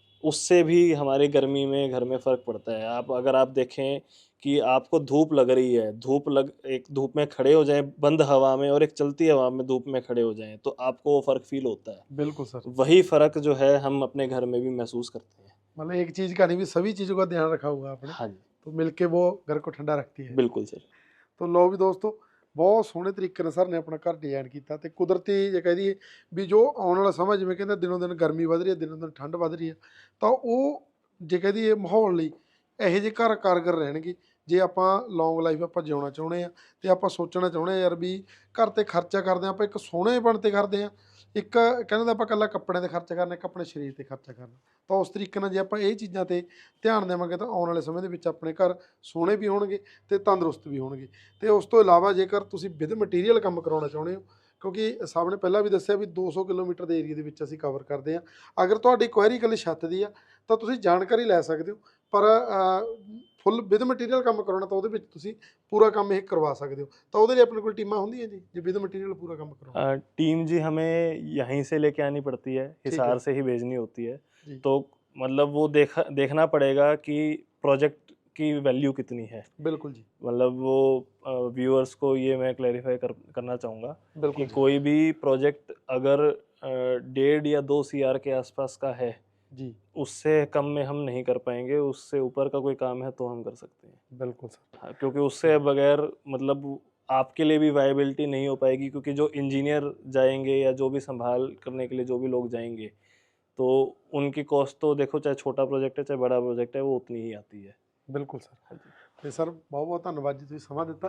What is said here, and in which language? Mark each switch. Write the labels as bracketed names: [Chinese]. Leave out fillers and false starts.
[Hindi] उससे भी हमारी गर्मी में घर में फ़र्क पड़ता है। आप अगर आप देखें कि आपको धूप लग रही है, एक धूप में खड़े हो जाएँ बंद हवा में और एक चलती हवा में धूप में खड़े हो जाएँ, तो आपको वो फ़र्क फ़ील होता है। बिल्कुल सर। वही फ़र्क जो है हम अपने घर में भी महसूस करते हैं। मतलब एक चीज़ का नहीं भी सभी चीज़ों का ध्यान रखा हुआ आपने, हाँ जी, तो मिलके वो घर को [Punjabi] ਠੰਡਾ ਰੱਖਦੀ ਹੈ। [Hindi] बिल्कुल सर। [Punjabi] ਤੋ ਲਓ ਵੀ ਦੋਸਤੋ, ਬਹੁਤ ਸੋਹਣੇ ਤਰੀਕੇ ਨਾਲ ਸਰ ਨੇ ਆਪਣਾ ਘਰ ਡਿਜ਼ਾਈਨ ਕੀਤਾ ਤੇ ਕੁਦਰਤੀ ਜੇ ਕਹਿ ਦਈਏ ਵੀ ਜੋ ਆਉਣ ਵਾਲਾ ਸਮਾਂ ਜਿਵੇਂ ਕਹਿੰਦੇ ਦਿਨੋਂ ਦਿਨ ਗਰਮੀ ਵੱਧ ਰਹੀ ਹੈ, ਦਿਨੋਂ ਦਿਨ ਠੰਡ ਵੱਧ ਰਹੀ ਹੈ, ਤਾਂ ਉਹ ਜੇ ਕਹਿ ਦਈਏ ਮਾਹੌਲ ਲਈ ਇਹੋ ਜਿਹੇ ਘਰ ਕਾਰਗਰ ਰਹਿਣਗੇ। ਜੇ ਆਪਾਂ ਲੌਂਗ ਲਾਈਫ ਆਪਾਂ ਜਿਉਣਾ ਚਾਹੁੰਦੇ ਆ ਤੇ ਆਪਾਂ ਸੋਚਣਾ ਚਾਹੁੰਦੇ ਆ ਯਾਰ ਵੀ ਘਰ ਤੇ ਖਰਚਾ ਕਰਦੇ ਆ, ਆਪਾਂ ਇੱਕ ਸੋਹਣੇਪਣ ਤੇ ਕਰਦੇ ਆ, ਇੱਕ ਕਹਿੰਦੇ ਆਪਾਂ ਇਕੱਲਾ ਕੱਪੜਿਆਂ ਤੇ ਖਰਚਾ ਕਰਨਾ, ਇੱਕ ਆਪਣੇ ਸਰੀਰ ਤੇ ਖਰਚਾ ਕਰਨਾ। ਤਾਂ ਉਸ ਤਰੀਕੇ ਨਾਲ ਜੇ ਆਪਾਂ ਇਹ ਚੀਜ਼ਾਂ ਤੇ ਧਿਆਨ ਦੇਵਾਂਗੇ ਤਾਂ ਆਉਣ ਵਾਲੇ ਸਮੇਂ ਦੇ ਵਿੱਚ ਆਪਣੇ ਘਰ ਸੋਹਣੇ ਵੀ ਹੋਣਗੇ ਤੇ ਤੰਦਰੁਸਤ ਵੀ ਹੋਣਗੇ। ਤੇ ਉਸ ਤੋਂ ਇਲਾਵਾ ਜੇਕਰ ਤੁਸੀਂ ਵਿਦ ਮਟੀਰੀਅਲ ਕੰਮ ਕਰਾਉਣਾ ਚਾਹੁੰਦੇ ਹੋ, ਕਿਉਂਕਿ ਸਾਹਿਬ ਨੇ ਪਹਿਲਾਂ ਵੀ ਦੱਸਿਆ ਵੀ 200 ਕਿਲੋਮੀਟਰ ਦੇ ਏਰੀਆ ਦੇ ਵਿੱਚ ਅਸੀਂ ਕਵਰ ਕਰਦੇ ਹਾਂ। ਅਗਰ ਤੁਹਾਡੀ ਕੁਐਰੀ ਇਕੱਲੀ ਛੱਤ ਦੀ ਆ ਤਾਂ ਤੁਸੀਂ ਜਾਣਕਾਰੀ ਲੈ ਸਕਦੇ ਹੋ, ਪਰ ਫੁੱਲ ਵਿਦ ਮਟੀਰੀਅਲ ਕੰਮ ਕਰਾਉਣਾ ਤਾਂ ਉਹਦੇ ਵਿੱਚ ਤੁਸੀਂ ਪੂਰਾ ਕੰਮ ਇਹ ਕਰਵਾ ਸਕਦੇ ਹੋ। ਤਾਂ ਉਹਦੇ ਲਈ ਆਪਣੇ ਕੋਲ ਟੀਮਾਂ ਹੁੰਦੀਆਂ ਜੀ, ਜੇ ਵਿਦ ਮਟੀਰੀਅਲ ਪੂਰਾ ਕੰਮ ਕਰਾਉਣਾ। [Hindi] टीम जी हमें यहीं से लेके आनी पड़ती है, ठीक है हिसार से ही भेजनी होती है। जी, तो मतलब वो देखना पड़ेगा कि प्रोजेक्ट की वैल्यू कितनी है। बिल्कुल जी, मतलब वो व्यूअर्स को ये मैं क्लैरिफाई करना चाहूँगा कि बिल्कुल जी, कोई भी प्रोजेक्ट अगर 1.5 या 2 CR के आसपास का है, जी, उससे कम में हम नहीं कर पाएंगे। उससे ऊपर का कोई काम है तो हम कर सकते हैं। बिल्कुल सर, हाँ, क्योंकि उससे बगैर मतलब आपके लिए भी वायबिलिटी नहीं हो पाएगी, क्योंकि जो इंजीनियर जाएंगे या जो भी संभाल करने के लिए जो भी लोग जाएंगे, तो उनकी कॉस्ट तो देखो, चाहे छोटा प्रोजेक्ट है चाहे बड़ा प्रोजेक्ट है, वो उतनी ही आती है। बिल्कुल सर। हाँ जी, [Punjabi] ਤੇ ਸਰ ਬਹੁਤ ਬਹੁਤ ਧੰਨਵਾਦ ਜੀ, ਤੁਸੀਂ ਸਮਾਂ ਦਿੱਤਾ।